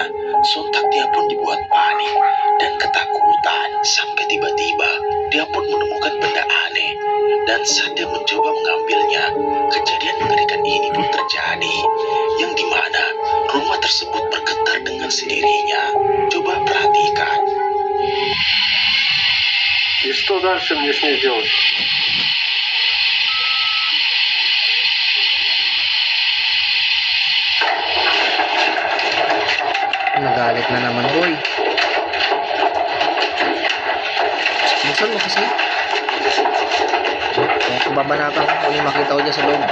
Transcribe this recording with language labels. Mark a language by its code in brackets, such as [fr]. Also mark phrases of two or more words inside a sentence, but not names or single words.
[id] Sontak dia pun dibuat panik dan ketakutan, sampai tiba-tiba dia pun menemukan benda aneh. Dan saat dia mencoba mengambilnya, kejadian mengerikan ini pun terjadi, yang dimana rumah tersebut bergetar dengan sendirinya. Coba perhatikan. [ru] И что дальше мне с ней делать? [tl] Nagalit na naman boy. Buksan mo kasi. Kaya kung babanatan ko kung yung makita ko dyan sa loob.